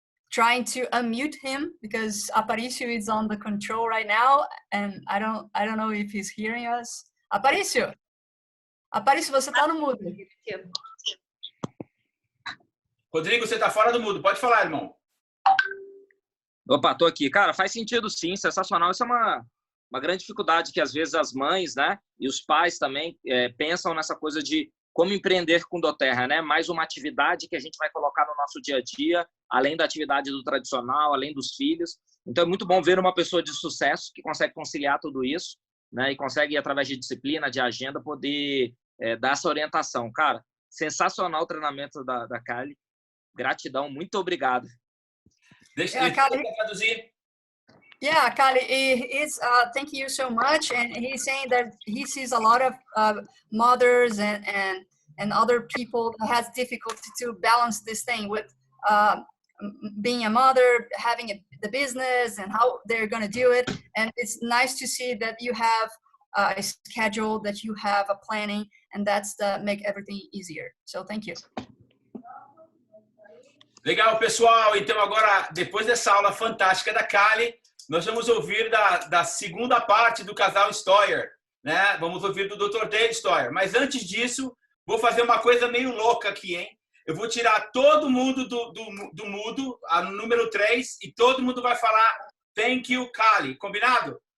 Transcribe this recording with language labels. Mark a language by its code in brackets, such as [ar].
[en] trying to unmute him because Aparicio is on the control right now, and I don't know if he's hearing us. [pt] Aparicio, você está no mudo. Rodrigo, você está fora do mudo. Pode falar, irmão. Opa, tô aqui. Cara, faz sentido sim, sensacional. Isso é uma grande dificuldade que às vezes as mães, né, e os pais também pensam nessa coisa de como empreender com doTERRA, né? Mais uma atividade que a gente vai colocar no nosso dia a dia, além da atividade do tradicional, além dos filhos. Então é muito bom ver uma pessoa de sucesso que consegue conciliar tudo isso, né? E consegue, através de disciplina, de agenda, poder dar essa orientação. Cara, sensacional o treinamento da Kali. Gratidão, muito obrigado. Deixa eu traduzir. [en] Yeah, Kali, thank you so much. And he's saying that he sees a lot of mothers and other people that has difficulty to balance this thing with being a mother, having the business, and how they're going to do it. And it's nice to see that you have a schedule, that you have a planning, and that's make everything easier. So thank you. [pt] Legal, pessoal. Então agora, depois dessa aula fantástica da Kali, nós vamos ouvir da segunda parte do casal Stoyer, né? Vamos ouvir do Dr. Dave Stoyer. Mas antes disso, vou fazer uma coisa meio louca aqui, hein? Eu vou tirar todo mundo do mudo, a número 3, e todo mundo vai falar [en] thank you, Kali. [pt] Combinado?